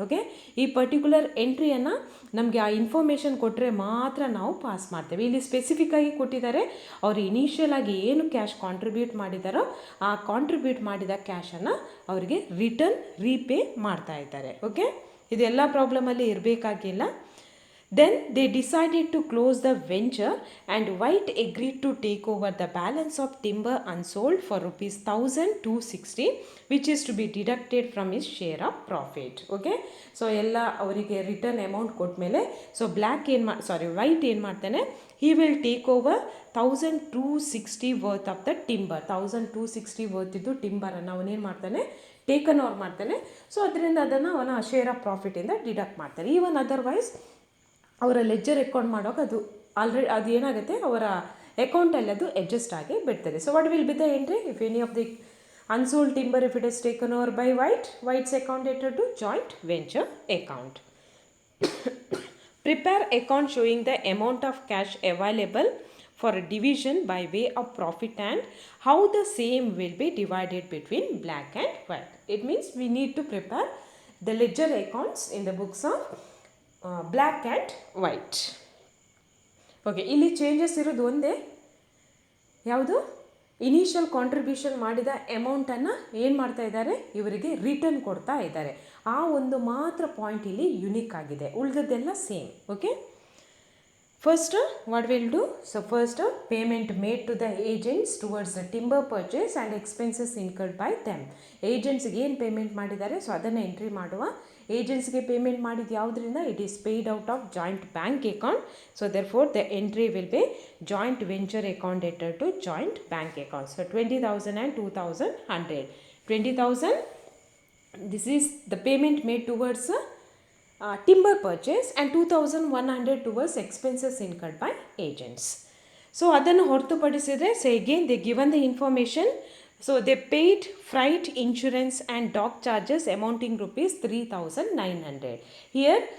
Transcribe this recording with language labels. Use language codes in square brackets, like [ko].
[kn] Okay, ಈ particular ಎಂಟ್ರಿಯನ್ನು ನಮಗೆ ಆ ಇನ್ಫಾರ್ಮೇಷನ್ ಕೊಟ್ಟರೆ ಮಾತ್ರ ನಾವು ಪಾಸ್ ಮಾಡ್ತೇವೆ. ಇಲ್ಲಿ ಸ್ಪೆಸಿಫಿಕ್ಕಾಗಿ ಕೊಟ್ಟಿದ್ದಾರೆ, ಅವರು ಇನಿಷಿಯಲ್ ಆಗಿ ಏನು ಕ್ಯಾಶ್ ಕಾಂಟ್ರಿಬ್ಯೂಟ್ ಮಾಡಿದಾರೋ ಆ ಕಾಂಟ್ರಿಬ್ಯೂಟ್ ಮಾಡಿದ ಕ್ಯಾಶನ್ನು ಅವರಿಗೆ ರೀಪೇ ಮಾಡ್ತಾ ಇದ್ದಾರೆ. ಓಕೆ, ಇದೆಲ್ಲ ಪ್ರಾಬ್ಲಮಲ್ಲಿ ಇರಬೇಕಾಗಿಲ್ಲ. [en] Then they decided to close the venture and White agreed to take over the balance of timber unsold for rupees 1,260 which is to be deducted from his share of profit. Okay, so [kn] ಎಲ್ಲ ಅವರಿಗೆ return amount ಕೊಟ್ಮೇಲೆ so white ಏನು ಮಾಡ್ತಾನೆ, [en] he will take over 1,260 worth of the timber. [kn] 1,260 worth ಇದ್ದು ಟಿಂಬರನ್ನು ಅವನೇನು ಮಾಡ್ತಾನೆ, taken over ಮಾಡ್ತಾನೆ. So ಅದರಿಂದ ಅದನ್ನು ಅವನ ಶೇರ್ ಆಫ್ ಪ್ರಾಫಿಟಿಂದ ಡಿಡಕ್ಟ್ ಮಾಡ್ತಾನೆ. ಈವನ್ ಅದರ್ವೈಸ್ ಅವರ ಲೆಜ್ಜರ್ ಅಕೌಂಟ್ ಮಾಡೋಕೆ ಅದು ಏನಾಗುತ್ತೆ, ಅವರ ಅಕೌಂಟಲ್ಲಿ ಅದು ಅಡ್ಜಸ್ಟ್ ಆಗಿ ಬಿಡ್ತದೆ. [en] So what will be the entry if any of the unsold timber if it is taken over by White's account debtor to joint venture account. Prepare account showing the amount of cash available for a division by way of profit and how the same will be divided between black and white. It means we need to prepare the ledger accounts in the books of black and white. [kn] Okay, ಇಲ್ಲಿ changes ಇರೋದು ಒಂದೇ, ಯಾವುದು, initial contribution ಮಾಡಿದ ಅಮೌಂಟನ್ನು ಏನು ಮಾಡ್ತಾ ಇದ್ದಾರೆ, ಇವರಿಗೆ ರಿಟರ್ನ್ ಕೊಡ್ತಾ ಇದ್ದಾರೆ. ಆ ಒಂದು ಮಾತ್ರ ಪಾಯಿಂಟ್ ಇಲ್ಲಿ ಯುನಿಕ್ ಆಗಿದೆ, ಉಳಿದದ್ದೆಲ್ಲ same. [en] Okay, first what we'll do, so first payment made to the agents towards the timber purchase and expenses incurred by them. [kn] ಏಜೆಂಟ್ಸ್ಗೆ ಏನು ಪೇಮೆಂಟ್ ಮಾಡಿದ್ದಾರೆ ಸೊ ಅದನ್ನು ಎಂಟ್ರಿ ಮಾಡುವ. ಏಜೆಂಟ್ಸ್ಗೆ ಪೇಮೆಂಟ್ ಮಾಡಿದ್ದು ಯಾವುದರಿಂದ, [en] It is paid out of joint bank account. So therefore the entry will be joint venture account debtor to joint bank account. So 20,000 and 2,100. 20,000, this is the payment made towards timber purchase and 2,100 towards expenses incurred by agents. So [kn] ಅದನ್ನು ಹೊರತುಪಡಿಸಿದರೆ, [en] So again they given the information, so they paid freight, insurance and dock charges amounting rupees 3,900 here.